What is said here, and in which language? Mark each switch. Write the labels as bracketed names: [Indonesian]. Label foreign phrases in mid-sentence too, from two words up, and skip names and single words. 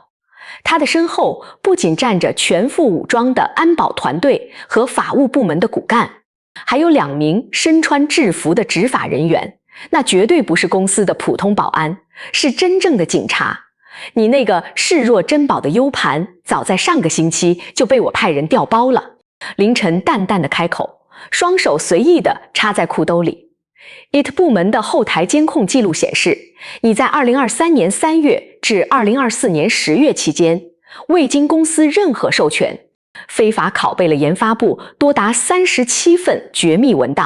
[Chinese] 他的身後不僅站着全副武裝的安保團隊和法務部門的骨幹，還有2名身穿制服的執法人員，那絕對不是公司的普通保安，是真正的警察。你那個視若珍寶的 U 盤，早在上個星期就被我派人調包了。凌晨淡淡的開口，雙手隨意地插在褲兜裡。IT 部門的後台監控記錄顯示，你在2023年3月至2024年10月期間，未經公司任何授權，非法拷貝了研發部多達37份絕密文檔。